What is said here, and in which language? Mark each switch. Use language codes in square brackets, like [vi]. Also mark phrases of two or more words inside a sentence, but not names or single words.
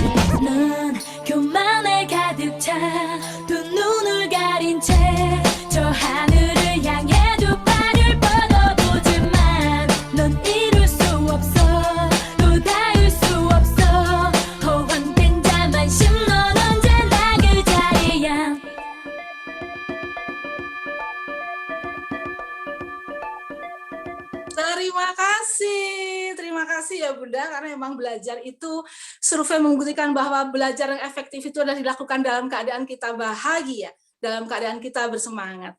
[ko] 난 교만에 가득 차 두 눈을 가린 채 저 하늘을 향해 두 발을 뻗어보지만 넌 이룰 수 없어 또 닿을 수 없어 허황된 자만심 넌 언제나 그 자리야 [id] Terima kasih ya Bunda, karena memang belajar itu survei membuktikan bahwa belajar yang efektif itu adalah dilakukan dalam keadaan kita bahagia, dalam keadaan kita bersemangat.